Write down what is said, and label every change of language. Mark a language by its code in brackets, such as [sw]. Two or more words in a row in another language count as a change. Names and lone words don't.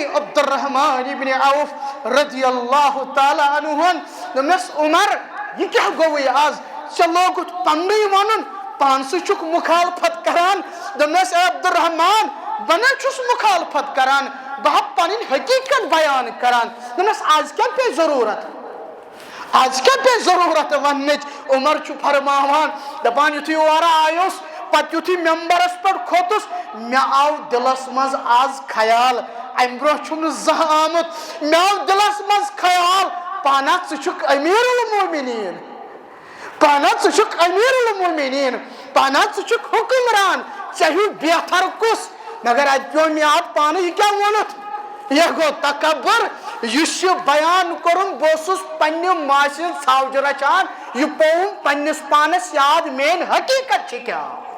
[ks] عبد الرحمن ابن عوف [ar] رضی اللہ تعالی عنہن [ks] دمس عمر یہ کیا گوئی آز ژےٚ لوگُتھ پننُے ونُن پانس چھُکھ مخالفت کران دمس عبد الرحمن بنا چھُس مخالفت کران بہ پنن حقیقت بیان کران دمس آز کیا پہ ضرورت آج کیا پہ ضرورت ونچ عمر چھُ فرماوان دپان یُتھُے اورٕ آیوس پتہ یُتھُے ممبرس پہ کھوتس مے آو دلس مز آز خیال ام برونٛہہ چھُم نہٕ زانٛہہ آمُت مے آو دلس مز خیال پانا ژٕ چھُکھ امیر المومنین پانا ژٕ چھُکھ امیر المومنین پانا ژٕ چھُکھ حکمران ژےٚ ہیوٗ بہتر کُس مگر اتہِ پیوٚو مےٚ یاد پانہٕ یہِ کیٛاہ ووٚنُتھ یہ گو تکبر یُس یہِ بیان کوٚرُن بہٕ اوسُس پننہِ ماسہِ ہٕنٛز ژھاوجہِ رچھان یہِ پوٚوُم پننِس پانس یاد میٲنۍ حقیقت چھِ کیٛاہ